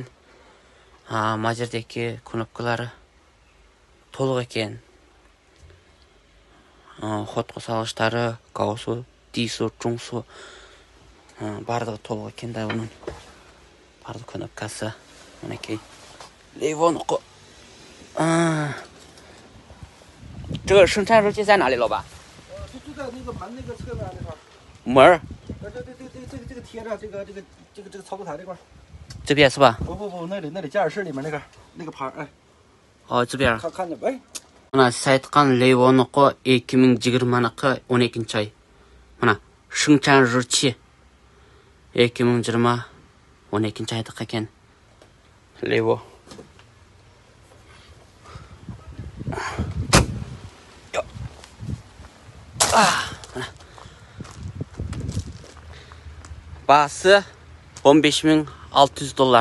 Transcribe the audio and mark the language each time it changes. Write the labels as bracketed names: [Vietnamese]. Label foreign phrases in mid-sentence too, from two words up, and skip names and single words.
[Kazakh] Мажердегі кнопкалары толық екен. Ход қосалыштары, [Chinese] 高速，低速，中速 [Kazakh] бардығы толық екен. Оның барды кнопкасы. Мінекей. Левон қо. [Chinese] 这个生产日期在哪里，老板？就在那个门那个侧面那块儿。门？这个贴着这个操作台这块儿。这边是吧？不，那里驾驶室里面那个牌，哎。哦，这边。看见没？ [Kazakh] Мына сіз айтқан Левоныкі 2020-нікі 12 ай. Мына [Chinese] 生产日期 [Kazakh] 2020 12 айдық екен. Лево. Басы 15.600 доллар.